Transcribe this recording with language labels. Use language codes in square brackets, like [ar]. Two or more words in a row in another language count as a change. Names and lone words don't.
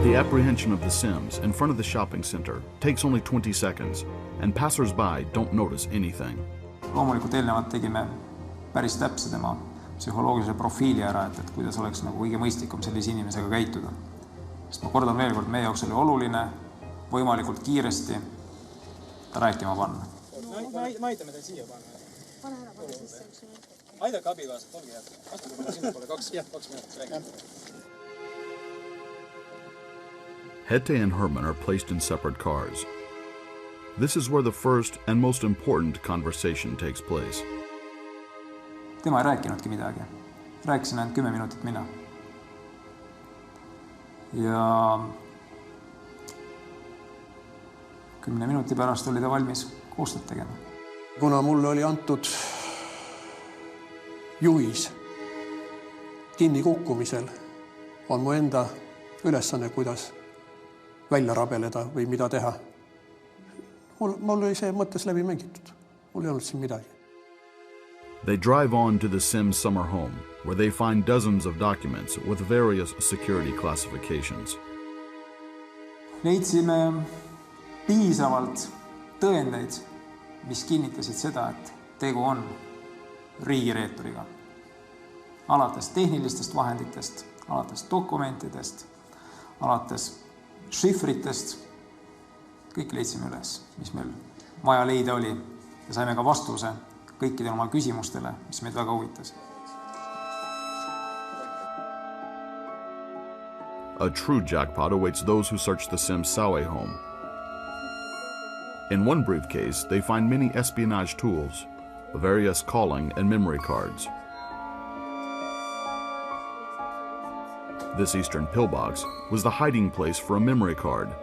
[en] apprehension of the Sims in front of the shopping center takes only 20 seconds, and passers-by don't notice anything. [et] Loomulikult eelnevalt tegime päris täpse tema psühholoogilise profiili ära, et kuidas oleks nagu kõige mõistlikum sellise inimesega käituda. Sest ma kordan veel kord, meie jaoks oli oluline võimalikult kiiresti ta rääkima panna. Ma aitame teil siia panna. Pane ära sisse. Aidake abikaasat, olge head. Astuge mulle sinna poole 2 minutit rääkida. [en] Hete and Herman are placed in separate cars. This is where the first and most important conversation takes place. [et] Tema ei rääkinudki midagi. Rääkisin ainult 10 minutit mina. Ja 10 minuti pärast oli ta valmis koostööd tegema. Kuna mulle oli antud juhis kinni kukkumisel, on mu enda ülesanne, kuidas välja rabeleda või mida teha. Mul oli see mõttes läbi mängitud. Mul ei olnud siin midagi. [en] They drive on to the Sims summer home, where they find dozens of documents with various security classifications. [et] Leidsime piisavalt tõendeid, mis kinnitasid seda, et tegu on riigireeturiga. Alates tehnilistest vahenditest, alates dokumentidest, alates šifritest, kõik leidsime üles, mis meil vaja leida oli ja saime ka vastuse kõikidele oma küsimustele, mis meid väga huvitas. [en] A true jackpot awaits those who search the Sims Saue home. In one briefcase, they find many espionage tools, various calling and memory cards. This Eastern pillbox was the hiding place for a memory card.